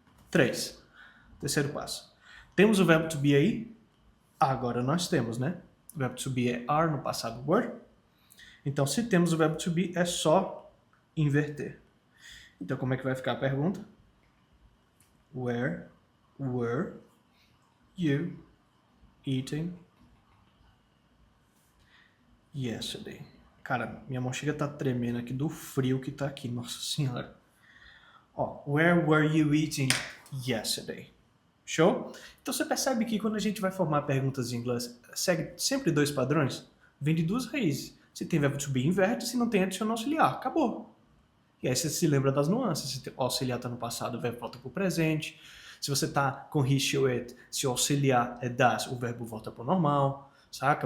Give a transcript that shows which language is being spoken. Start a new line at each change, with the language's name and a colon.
Portuguese: 3. Terceiro passo. Temos o verbo to be aí? Agora nós temos, né? O verbo to be é are no passado were. Então, se temos o verbo to be, é só inverter. Então, como é que vai ficar a pergunta?
English: Where were you eating yesterday?
Portuguese: Cara, minha mão chega a tá tremendo aqui do frio que tá aqui. Nossa senhora.
English: Ó, where were you eating yesterday?
Portuguese: Show? Então você percebe que quando a gente vai formar perguntas em inglês, segue sempre dois padrões? Vem de duas raízes. Se tem verbo to be, inverte. Se não tem, adiciona auxiliar. Acabou. E aí você se lembra das nuances. Se o auxiliar está no passado, o verbo volta para o presente. Se você está com he, or it, se o auxiliar é das, o verbo volta para o normal. Saca?